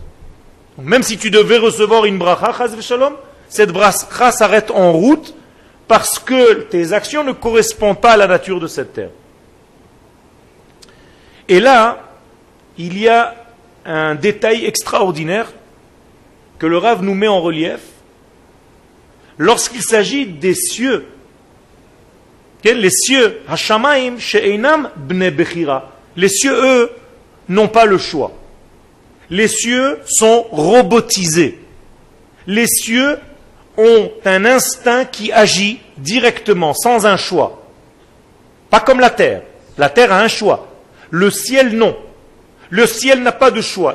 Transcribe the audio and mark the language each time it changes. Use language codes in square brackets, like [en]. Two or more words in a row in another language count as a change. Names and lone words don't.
[fr] Donc, même si tu devais recevoir une bracha, [he] חס ושלום, [fr] cette bracha s'arrête en route parce que tes actions ne correspondent pas à la nature de cette terre. Et là, il y a un détail extraordinaire que le Rav nous met en relief lorsqu'il s'agit des cieux. Les cieux, [he] השמים שאינם בני בחירה. [fr] Les cieux, eux, n'ont pas le choix. Les cieux sont robotisés. Les cieux ont un instinct qui agit directement, sans un choix. Pas comme la terre. La terre a un choix. Le ciel, non. Le ciel n'a pas de choix.